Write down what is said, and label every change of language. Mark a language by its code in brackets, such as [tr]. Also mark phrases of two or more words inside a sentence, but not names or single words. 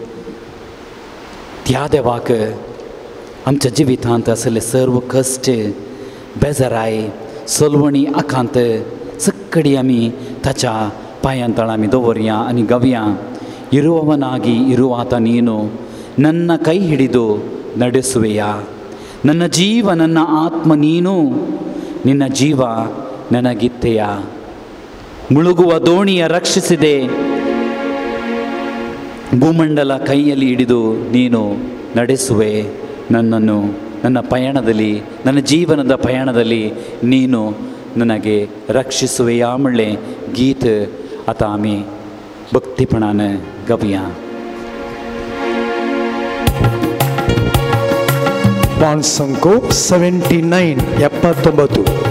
[kok] त्या देवाक आमच्या जिवितांत आसले सर्व कश्ट, बेजाराय, सलवणी, आकांत सगळी आमी ताच्या पांयां तळ आमी दवरया आनी गवया. [kn] ಇರುವನಾಗಿ ಇರುವಾತ ನೀನು ನನ್ನ ಕೈ ಹಿಡಿದು ನಡೆಸುವೆಯಾ. ನನ್ನ ಜೀವ ನನ್ನ ಆತ್ಮ ನೀನು, ನಿನ್ನ ಜೀವ ನನಗಿತ್ತೆಯ. ಮುಳುಗುವ ದೋಣಿಯ ರಕ್ಷಿಸಿದೆ, ಭೂಮಂಡಲ ಕೈಯಲ್ಲಿ ಹಿಡಿದು ನೀನು ನಡೆಸುವೆ ನನ್ನನ್ನು. ನನ್ನ ಪಯಣದಲ್ಲಿ, ನನ್ನ ಜೀವನದ ಪಯಣದಲ್ಲಿ ನೀನು ನನಗೆ रक्षिसुवेया [kok] म्हणलें गीत आतां आमी भक्तीपणान गावया. पान संकोप 79 79.